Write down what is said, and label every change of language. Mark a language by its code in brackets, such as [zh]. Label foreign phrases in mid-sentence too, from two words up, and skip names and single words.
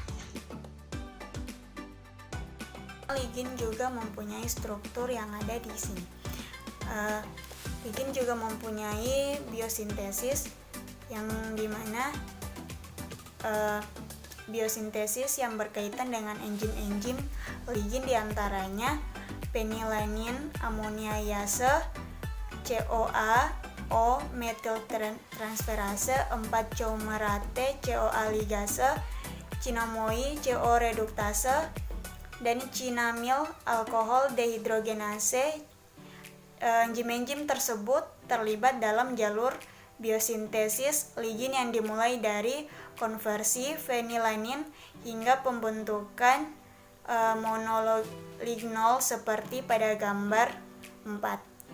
[id] Ligin juga mempunyai struktur yang ada di sini. Ligin juga mempunyai biosintesis yang dimana biosintesis yang berkaitan dengan enzim-enzim ligin diantaranya penilanin, amoniase, CoA, O metiltransferase, 4-coumarate, CoA ligase, cinamoi, CO reduktase, dan cinamil alkohol dehidrogenase. Enzim-enzim tersebut terlibat dalam jalur biosintesis ligin yang dimulai dari konversi fenilanin hingga pembentukan monolignol seperti pada gambar 4.